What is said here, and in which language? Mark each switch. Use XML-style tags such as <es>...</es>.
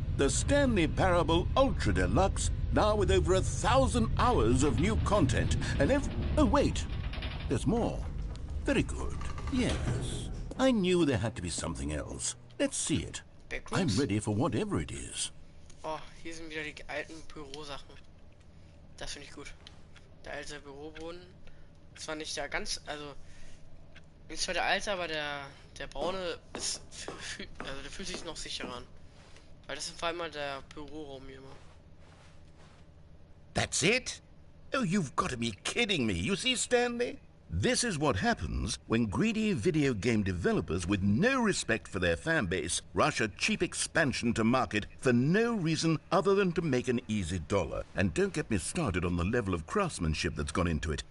<en>The Stanley Parable Ultra Deluxe, now with over 1,000 hours of new content. And oh, wait. There's more. Very good. Yes. I knew there had to be something else. Let's see it. I'm ready for whatever it is.</en> <de>Oh, hier sind wieder die alten Bürosachen. Das finde ich gut. Der alte Büroboden. Das war nicht der ganz, also ist zwar der alte, aber der braune ist, also der fühlt sich noch sicherer an. Weil das ist vor allem mal der Büroraum hier immer.</de> <en>That's it? Oh, you've got to be kidding me. You see, Stanley? This is what happens when greedy video game developers with no respect for their fan base rush a cheap expansion to market for no reason other than to make an easy dollar. And don't get me started on the level of craftsmanship that's gone into it.</en>